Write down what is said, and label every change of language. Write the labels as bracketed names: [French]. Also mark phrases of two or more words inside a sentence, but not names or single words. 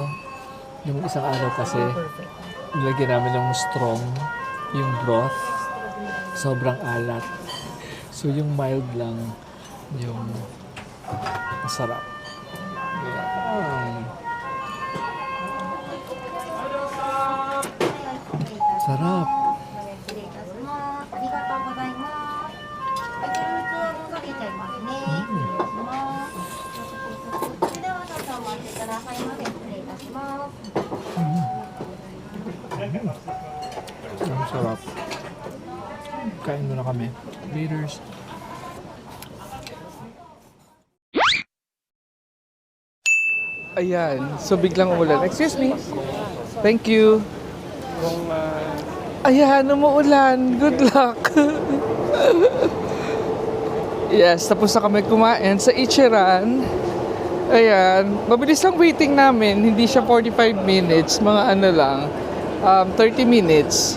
[Filipino] Yung isang araw kasi, nilagyan namin ng strong yung broth. Sobrang alat. So yung mild lang yung masarap. Yeah. Sarap. [Japanese] 失礼いたします。ありがとうございます。はい、フルーツはもうかけちゃいますね。失礼します。それでは少々お待ちくださいませ。失礼いたします。 [Filipino] Ang sarap. Kain muna kami. Leaders. Ayan. So biglang umulan. [English] Excuse me. Thank you. [Filipino] Ayan, umuulan. [English] Good luck. [Filipino] Yes, tapos na kami kumain sa Ichiran. Ayan, mabilis lang waiting namin. Hindi siya 45 minutes, mga lang, 30 minutes.